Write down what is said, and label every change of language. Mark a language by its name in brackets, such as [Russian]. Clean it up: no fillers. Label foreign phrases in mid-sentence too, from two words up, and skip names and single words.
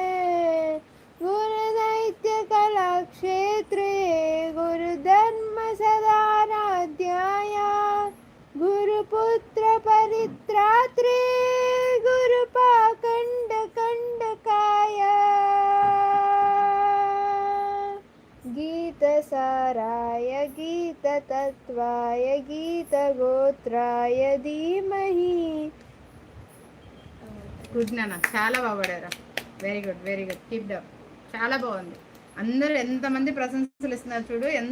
[Sanskrit] गुरुदैत्यकलाक्षेत्रे गुरुधर्मसदाराध्याय गुरुपुत्रपरित्रात्रे गुरुपाखण्डकण्डकाय गीतसाराय गीततत्त्वाय गीतगोत्राय धीमहि. [Telugu] గుడ్ నాన్న, చాలా బాగా పాడారా. [English] Very good, very good, keep up. [Telugu] చాలా బాగుంది. అందరూ ఎంతమంది ప్రశంసలు ఇస్తున్నారు చూడు.